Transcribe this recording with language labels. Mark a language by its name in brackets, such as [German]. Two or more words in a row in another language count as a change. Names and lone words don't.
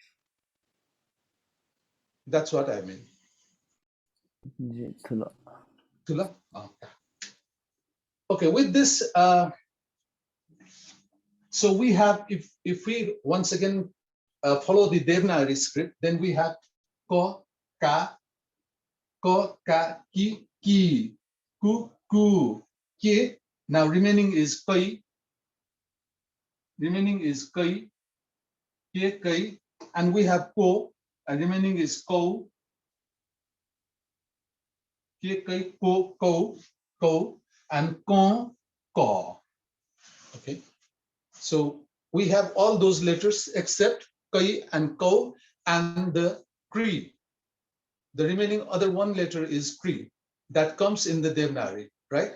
[English] That's what I mean. Tula? Okay, with this, so we have, if we once again follow the Devanagari script, then we have ko, ka, ki, ku, ki. Now remaining is kai, kai, and we have ko, and remaining is ko, kai, ko, and kon, ko. Okay, so we have all those letters except kai and ko and the kri. The remaining other one letter is kri that comes in the Devanagari, right?